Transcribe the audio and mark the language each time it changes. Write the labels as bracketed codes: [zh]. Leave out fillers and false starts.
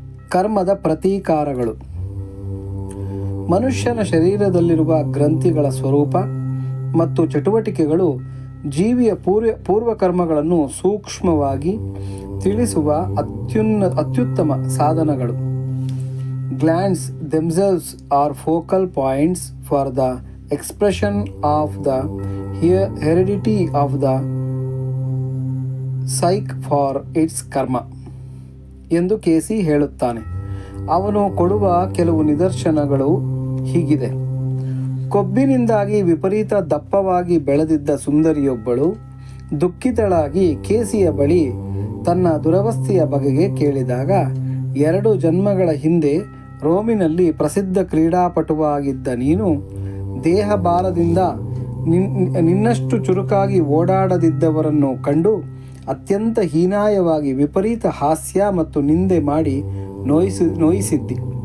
[kn] ಕರ್ಮದ ಪ್ರತೀಕಾರಗಳು. ಮನುಷ್ಯನ ಶರೀರದಲ್ಲಿರುವ ಗ್ರಂಥಿಗಳ ಸ್ವರೂಪ ಮತ್ತು ಚಟುವಟಿಕೆಗಳು ಜೀವಿಯ ಪೂರ್ವಕರ್ಮಗಳನ್ನು ಸೂಕ್ಷ್ಮವಾಗಿ ತಿಳಿಸುವ ಅತ್ಯುತ್ತಮ ಸಾಧನಗಳು. [en] glands themselves are focal points for the expression of the heredity of the psyche for its karma [kn] ಎಂದು ಕೇಸಿ ಹೇಳುತ್ತಾನೆ. ಅವನು ಕೊಡುವ ಕೆಲವು ನಿದರ್ಶನಗಳು ಹೀಗಿದೆ. ಕೊಬ್ಬಿನಿಂದಾಗಿ ವಿಪರೀತ ದಪ್ಪವಾಗಿ ಬೆಳೆದಿದ್ದ ಸುಂದರಿಯೊಬ್ಬಳು ದುಃಖಿತಳಾಗಿ ಕೇಸಿಯ ಬಳಿ ತನ್ನ ದುರವಸ್ಥೆಯ ಬಗೆಗೆ ಕೇಳಿದಾಗ, 2 ಜನ್ಮಗಳ ಹಿಂದೆ ರೋಮಿನಲ್ಲಿ ಪ್ರಸಿದ್ಧ ಕ್ರೀಡಾಪಟುವಾಗಿದ್ದ ನೀನು ದೇಹ ಬಾಲದಿಂದ ನಿನ್ನಷ್ಟು ಚುರುಕಾಗಿ ಓಡಾಡದಿದ್ದವರನ್ನು ಕಂಡು ಅತ್ಯಂತ ಹೀನಾಯವಾಗಿ ವಿಪರೀತ ಹಾಸ್ಯ ಮತ್ತು ನಿಂದೆ ಮಾಡಿ ನೋಯಿಸಿದ್ದಿ.